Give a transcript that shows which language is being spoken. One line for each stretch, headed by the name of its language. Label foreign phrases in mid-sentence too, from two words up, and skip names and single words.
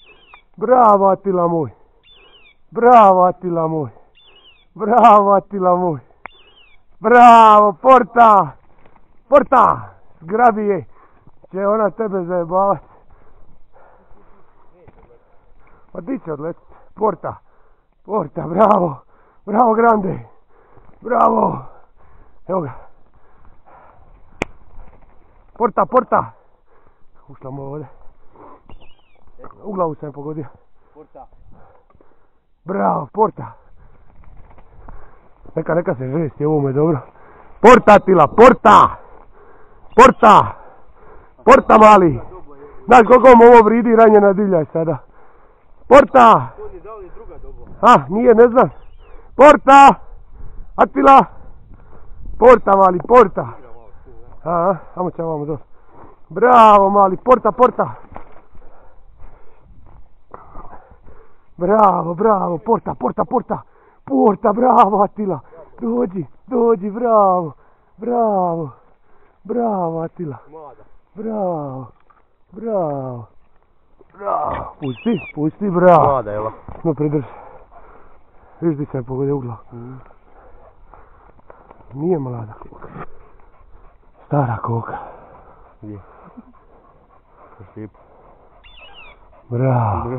Croatian: Bravo, porta. Zgrabi je. Će ona tebe zajebavati. Pa di će odletiti? Porta, bravo grande. Bravo. Evo ga. Porta. Ušla mu ovdje. U glavu sam je pogodio. Porta. Bravo, porta. Neka se žesti, ovo mu je dobro. Porta Atila, porta mali. Znaš koliko mu ovo vridi ranjena divlja sada. Porta. Nije, ne znam. Porta. Atila. Porta mali, porta. Amo će ovamo doći. Bravo mali, porta, porta. Bravo, bravo, porta, porta, porta. Porta, bravo Atila. Dođi, dođi, bravo. Bravo. Bravo Atila. Bravo. Bravo. Bravo. Pusti, pusti, bravo. Mlada, jel? No pridrži. Viš di se pogode ugla. Nije mlada koka. Stara koka. Gdje? Lijepo. Bravo.